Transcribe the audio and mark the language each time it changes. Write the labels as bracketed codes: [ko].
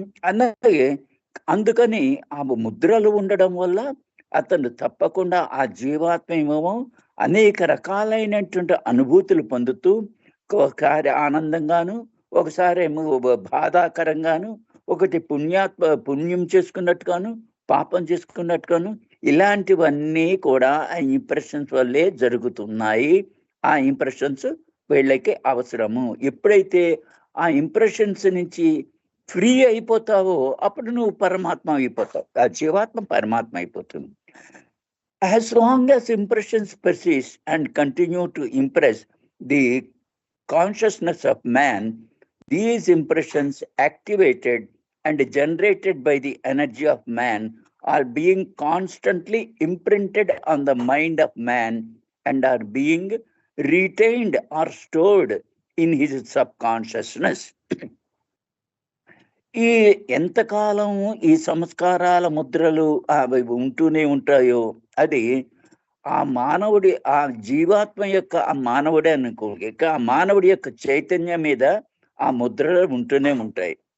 [te] అలాగే అందుకని ఆ ముద్రలు ఉండడం వల్ల అతను తప్పకుండా ఆ జీవాత్మ ఏమో అనేక రకాలైనటువంటి అనుభూతులు పొందుతూ, ఒకసారి ఆనందంగాను, ఒకసారి ఏమో బాధాకరంగాను, ఒకటి పుణ్యం చేసుకున్నట్టుగాను, పాపం చేసుకున్నట్టుగాను, ఇలాంటివన్నీ కూడా ఆ ఇంప్రెషన్స్ వల్లే జరుగుతున్నాయి. ఆ ఇంప్రెషన్స్ వీళ్ళకి అవసరము. ఎప్పుడైతే ఆ ఇంప్రెషన్స్ నుంచి ఫ్రీ అయిపోతావో అప్పుడు నువ్వు పరమాత్మ అయిపోతావు. ఆ జీవాత్మ పరమాత్మ అయిపోతుంది. [en] As long as impressions persist and continue to impress the consciousness of man, these impressions activated and generated by the energy of man are being constantly imprinted on the mind of man and are being retained or stored in his subconsciousness. [te] ఈ ఎంతకాలం ఈ సంస్కారాల ముద్రలు అవి ఉంటూనే ఉంటాయో, అది ఆ మానవుడి, ఆ జీవాత్మ యొక్క, ఆ మానవుడే అనుకో, ఇక ఆ మానవుడి యొక్క చైతన్యం మీద ఆ ముద్రలు ఉంటూనే ఉంటాయి.